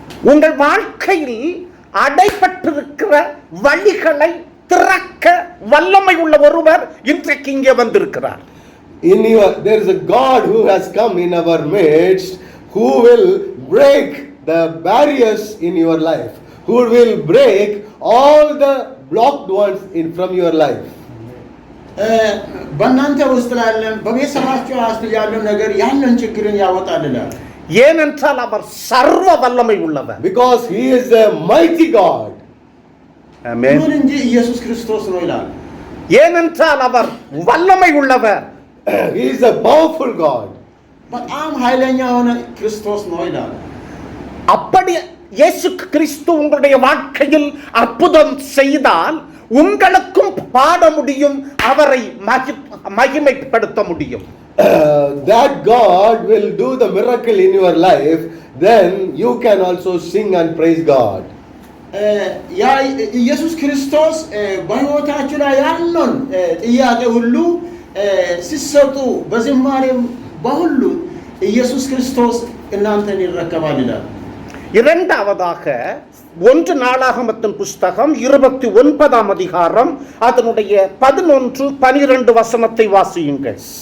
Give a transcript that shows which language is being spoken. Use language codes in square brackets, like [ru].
[ta] உங்கள் வாழ்க்கையில் அடைபட்டிருக்கிற வழிகளை திறக்க வல்லமை உள்ள ஒருவர் இன்றைக்கு இங்கே வந்திருக்கிறார். [en] There is a God who has come in our midst, who will break the barriers in your life, who will break all the blocked ones from your life. [am] በእናንተ ውስጥ ላለን በቤተሰባችሁ ውስጥ ያለው ነገር ያንን ችግርን ያወጣልናል። [ta] ஏனென்றால் அவர் சர்வ வல்லமை உள்ளவர். [en] Because he is a mighty God. [ta] ஆமென். [am] ምን እንጂ ኢየሱስ ክርስቶስ ነው ይላል። [ta] ஏனென்றால் அவர் வல்லமை உள்ளவர். [en] He is a powerful God. [am] በጣም ኃይለኛ የሆነ ክርስቶስ ነው ይላል። [ta] அப்படி இயேசு கிறிஸ்து உங்களுடைய வாழ்க்கையில் அற்புதம் செய்தால் உங்களுக்கும் பாட முடியும், அவரை மகிமைப்படுத்த முடியும். [en] That God will do the miracle in your life, then you can also sing and praise God. [am] ያ ኢየሱስ ክርስቶስ በሕይወታችሁ ላይ ያለውን ጥያቄ ሁሉ ሲሰጡ በዝማሬም በሁሉ ኢየሱስ ክርስቶስ እናንተን ይረከባል ይላል። [ta] இரண்டாவதாக 1 நாளாகமத்தின் புஸ்தகம் 29ஆம் அதிகாரம் அதனுடைய 11-12 வசனத்தை வாசியுங்கள்.